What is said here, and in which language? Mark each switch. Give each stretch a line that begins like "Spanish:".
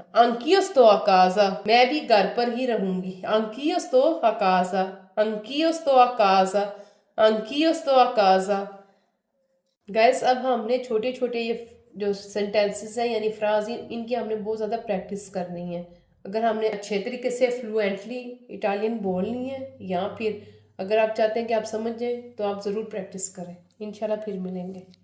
Hindi: anch'io sto a casa, मैं भी घर पर ही रहूंगी।
Italian: anch'io sto a casa, anch'io sto a casa, anch'io sto a casa।
Hindi: Gas अब हमने छोटे छोटे ये जो सेंटेंसेस हैं यानी फ्राज इनकी हमने बहुत ज़्यादा प्रैक्टिस करनी है। अगर हमने अच्छे तरीके से फ्लुएंटली इटालियन बोलनी है या फिर अगर आप चाहते हैं कि आप समझ जाएं तो आप ज़रूर प्रैक्टिस करें। इंशाल्लाह फिर मिलेंगे।